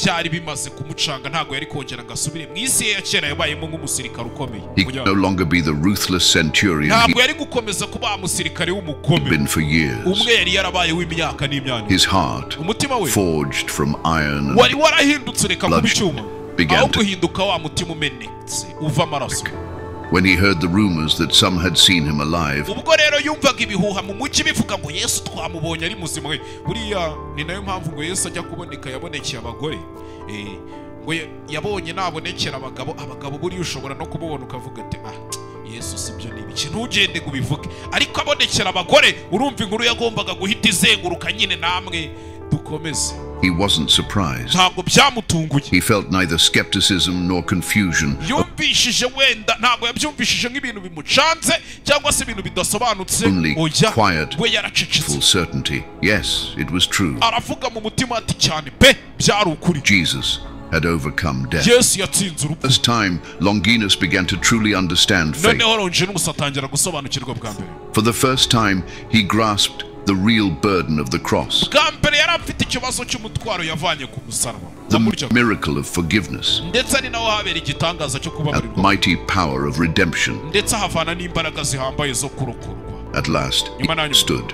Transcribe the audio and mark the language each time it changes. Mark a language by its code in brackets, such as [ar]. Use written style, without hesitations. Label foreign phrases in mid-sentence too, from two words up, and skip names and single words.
[en] He could no longer be the ruthless centurion he had been for years. His heart, forged from iron and blood, began to break. when he heard the rumors that some had seen him alive, [rw] ubwo rero yumvaga ibihuha mu mujyi bivuga ngo Yesu twamubonye ari muzima we. Buriya ni nayo mpamvu ngo Yesu ajya kuboneka yabonekeye abagore. Ngo yabonye nabonekera abagabo buriya ushobora no kubona ukavuga ati Yesu sibyo nibi kintu ugende kubivuge, ariko abonekera abagore urumva inkuru yagombaga guhita izenguruka nyine namwe dukomeze. [en] He wasn't surprised. [rw] Ntabwo byamutunguye. [en] He felt neither skepticism nor confusion. [rw] Yumvishije wenda ntabwo yabyumvishije nk'ibintu bimucanze cyangwa se ibintu bidasobanutse. [en] Only quiet, full certainty. Yes, it was true. [rw] Aravuga mu mutima ati cyane pe byari ukuri. [en] Jesus had overcome death. [rw] Yesu yatsinze urupfu. [en] This time, Longinus began to truly understand faith. [rw] Noneho Longinus atangira gusobanukirwa bwa mbere. [en] For the first time, he grasped the real burden of the cross. The miracle of forgiveness. And mighty power of redemption. At last, he stood.